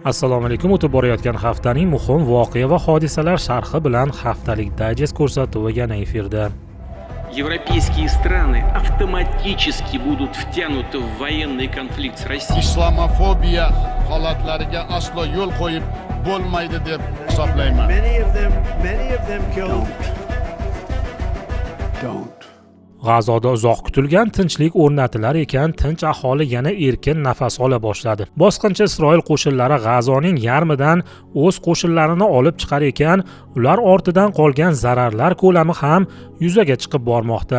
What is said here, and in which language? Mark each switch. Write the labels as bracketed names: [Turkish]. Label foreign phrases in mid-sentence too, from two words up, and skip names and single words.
[Uzbek] Assalomu alaykum. O'tib borayotgan haftaning muhim voqea va hodisalar sharhi bilan haftalik dayjest ko'rsatuvi yana efirda. [Russian] Европейские страны автоматически будут втянуты в военный конфликт с Россией. [Uzbek] Islamofobiya holatlariga aslo yo'l qo'yib bo'lmaydi deb hisoblayman. [English] Many of them killed. Don't. [Uzbek] G'azoda uzoq kutilgan tinchlik o'rnatilar ekan, tinch aholi yana erkin nafas ola boshladi. Bosqinchi Isroil qo'shinlari G'azoning yarmidan o'z qo'shinlarini olib chiqar ekan, ular ortidan qolgan zararlar ko'lami ham yuzaga chiqib bormoqda.